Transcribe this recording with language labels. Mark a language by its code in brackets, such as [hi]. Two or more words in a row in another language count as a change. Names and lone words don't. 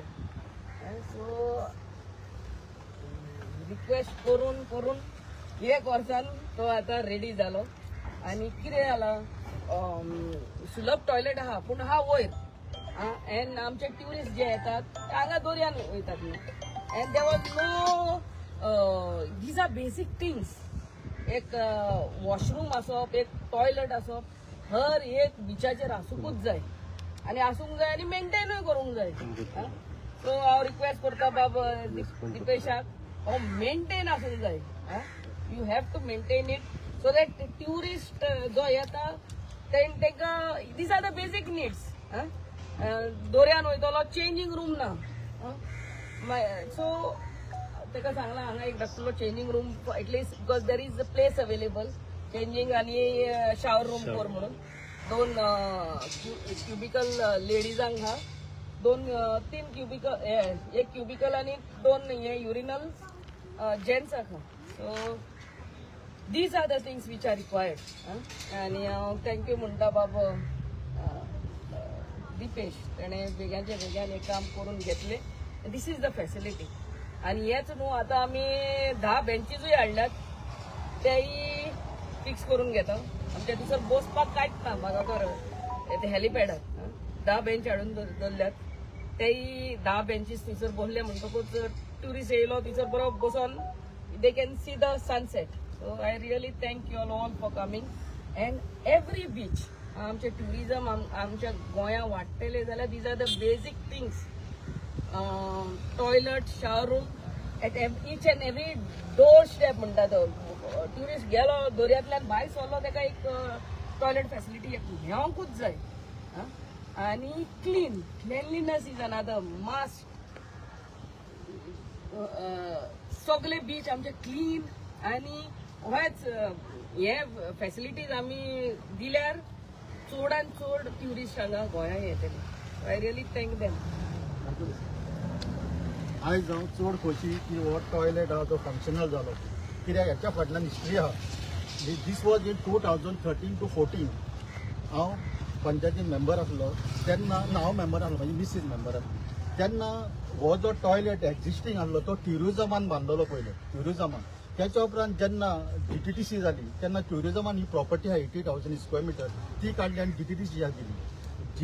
[kok] सो रिक्वेस्ट करून करून 1 वर्सान तो आता रेडी जालो. आणि कितें जालां, सुलभ टॉयलेट आहा पूण हा वयर, एंड आमचे ट्युरिस्ट जे येतात ते हांगा दर्यान वयतात न्ही, [en] and there was no these are basic things. [kok] एक वॉशरूम आसप, एक टॉयलेट आसप, हर एक बिचाचेर आसूंकूच जाय आनी आसूंक जाय आनी मेंटेनूय करूंक जाय. सो हांव रिक्वेस्ट करता बाब दिपेशाक, हो मेंटेन आसूंक जाय. [en] You have to maintain it so that tourist [kok] जो येता तेंका [en] these are the basic needs. [kok] दोऱ्यान वयतलो, [en] changing room [kok] ना. [en] सो [kok] तेका सांगला हांगा एक धाकटो [en] changing room atleast because there is a place available changing आनी shower room [kok] कर म्हणून. 2 क्युबिकल लेडीजांक हा, 3 क्युबिकल, 1 क्युबिकल आनी 2 युरिनल जेंट्साक हा. [en] सो these are the things which are required. [kok] आणि थँक्यू म्हणटा बाब दिपेश, ताणे बेग्याचे बेग्यान एक काम करून घेतले. [en] this is the facility. [kok] आणि हेच न्हू, आता आमी 10 बेंचीजूय हाडल्यात, तेय फिक्स करून घेता. आमच्या थंयसर बसपाक कांयच ना म्हाका तर हेलिपॅडार 10 बेंच हाडून दवरल्यात. तेय 10 बेंचीस थंयसर बसले म्हणटकूच ट्युरिस्ट येयलो थंयसर बरो बसून [en] they can see the sunset. So I really thank you all for coming. And every beach, [kok] आमचे tourism आमच्या गोंया वाडटले जाल्यार [en] these are the basic things. Toilet, shower room at each and every doorstep [kok] म्हणटा तो. Tourist गेलो दर्यांतल्यान भायर सरलो तेका एक [en] toilet facility [kok] घेवंकूच जाय. [en] आणि cleanliness is another must. [kok] सगळे बीच आमचे क्लीन आणि हेच हे फॅसिलिटीज आमी दिल्यार चडांत चड ट्युरिस्ट हांगा गोंयांत येतले. [en] I really thank them. [kok] आयज हांव चड खोशी की हो टॉयलेट हा तो फंक्शनल जालो. कित्याक हेच्या फाटल्यान हिस्ट्री आहा. [en] this was in 2013 to 14. [kok] हांव पंचायतीन मेंबर आसलो तेन्ना, हांव मेंबर आसलो, म्हाजी मिसीस मेंबर आसली तेन्ना हो जो टॉयलेट एक्झिस्टिंग आसलो तो ट्युरिजमान बांदलेलो पयलो, ट्युरिजमान. त्याच्या उपरांत जेन्ना DTTC जाली तेन्ना ट्युरिजमान ही प्रॉपर्टी आहा 80,000 [en] square metre [kok] ती काडली आनी DTTCक दिली.